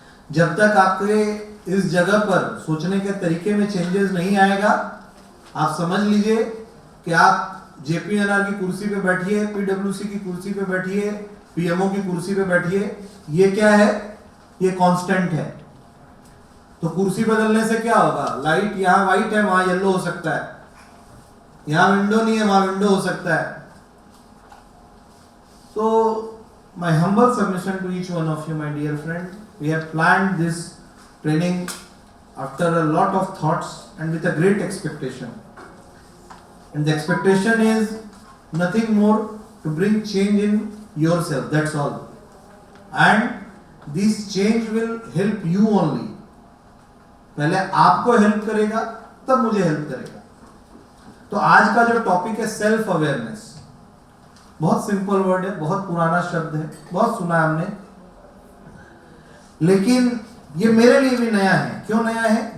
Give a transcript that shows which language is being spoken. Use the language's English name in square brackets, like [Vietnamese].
[Hindi] जब तक आपके इस जगह पर सोचने के तरीके में चेंजेस नहीं आएगा, आप समझ लीजिए कि आप जेपीएनआर की कुर्सी पे बैठिए, पीडब्ल्यूसी की कुर्सी पे बैठिए, पीएमओ की कुर्सी पे बैठिए, ये क्या है? ये कांस्टेंट है. तो कुर्सी बदलने से क्या होगा? लाइट यहाँ व्हाइट है, वहां येलो हो सकता है. यहाँ विंडो नहीं है, वहां विंडो हो सकता है. [English] So my humble submission to each one of you, my dear friend, we have planned this training after a lot of thoughts and with a great expectation. And the expectation is nothing more to bring change in yourself, that's all. And this change will help you only. [Hindi] पहले आपको help करेगा, तब मुझे help करेगा. तो आज का जो टॉपिक है सेल्फ अवेयरनेस. बहुत सिंपल वर्ड है, बहुत पुराना शब्द है, बहुत सुना है हमने, लेकिन ये मेरे लिए भी नया है. क्यों नया है?